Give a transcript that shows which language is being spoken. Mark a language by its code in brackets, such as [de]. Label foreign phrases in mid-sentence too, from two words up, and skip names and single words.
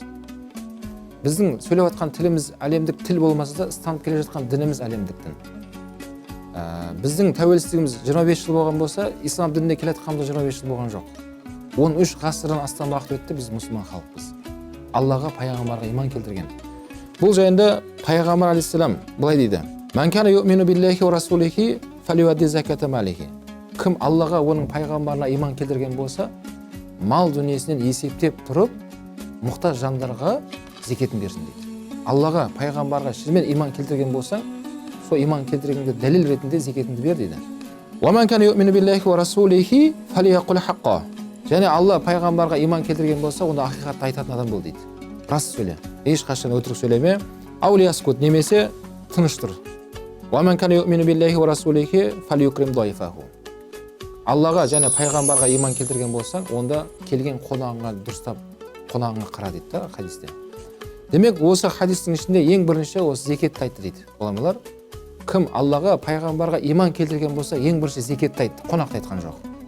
[kk] Біздің сөйлеп атқан тіліміз әлемдік тіл болмаса да, ұстанып келе жатқан дініміз әлемдік дін. Біздің тәуелсіздігіміз 25 жыл болған болса, ислам дініне келе жатқанымыз 25 жыл болған жоқ. 13 ғасырдан астам уақыт өтті, біз мұсылман халықпыз. Аллаға, пайғамбарға иман келтірген. Бұл жайында Пайғамбар алейхиссалам былай дейді: [ar] "من كان يؤمن بالله ورسوله فليؤد زكاة ماله." [kk] Кім Аллаға, оның пайғамбарына иман келтірген болса, мал дүниесінен есептеп тұрып, мұқтаж жандарға зекетін берсін дейді. Аллаға, пайғамбарға шынымен иман келтірген болсаң, сол иман келтіргенге дәлел ретінде зекетіңді бер дейді. [ar] "ومن كان يؤمن بالله ورسوله فليقل الحق." [kk] Және Алла пайғамбарға иман келтірген болса, онда ақиқатты айтатын адам бол дейді. Рас сөйле, ешқашан өтірік сөйлеме. Аулияскут, немесе тыныш тұр. [ar] "ومن كان يؤمن بالله ورسوله فليكرم ضيفه." [kk] Аллаға және пайғамбарға иман келтірген болсаң, онда келген қонағыңа дұрыстап қонағыңа қара дейді да хадисте. Демек, осы хадистің ішінде ең бірінші осы зекетті айтты дейді ғұламалар. Кім Аллаға, пайғамбарға иман келтірген болса, ең бірінші зекетті айтты, қонақты айтқан жоқ.